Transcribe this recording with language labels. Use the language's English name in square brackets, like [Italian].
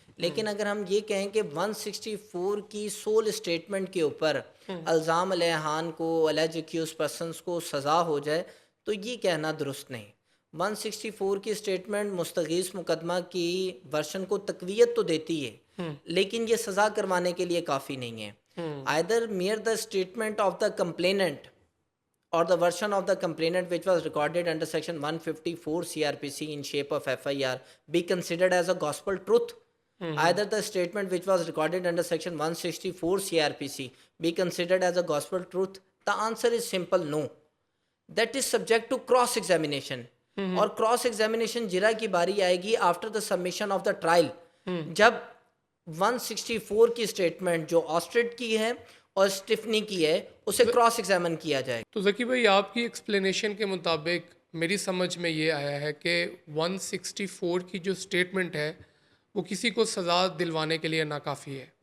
[Urdu] لیکن اگر ہم یہ کہیں کہ 164 کی سول اسٹیٹمنٹ کے اوپر الزام علیہان کو، [English] allege accused persons [Urdu] کو سزا ہو جائے تو یہ کہنا درست نہیں. 164 کی اسٹیٹمنٹ مستغیث مقدمہ کی ورشن کو تقویت تو دیتی ہے، لیکن یہ سزا کروانے کے لیے کافی نہیں ہے. [English] either mere the statement of the complainant or the version of the complainant which was recorded under section 154 CRPC in shape of FIR be considered as a gospel truth. Either the statement which was recorded under section 164 CRPC be considered as a gospel truth. The answer is simple no. That is subject to cross examination. [Urdu] اور cross examination جرا کی باری آئے گی [English] after the submission of the trial, [Urdu] جب 164 کی statement جو آسٹریٹ کی ہے اور اسٹیفنی کی ہے اسے کراس ایگزامن کیا جائے. تو ذکی بھائی، آپ کی ایکسپلینیشن کے مطابق میری سمجھ میں یہ آیا ہے کہ 164 کی جو اسٹیٹمنٹ ہے وہ کسی کو سزا دلوانے کے لیے ناکافی ہے.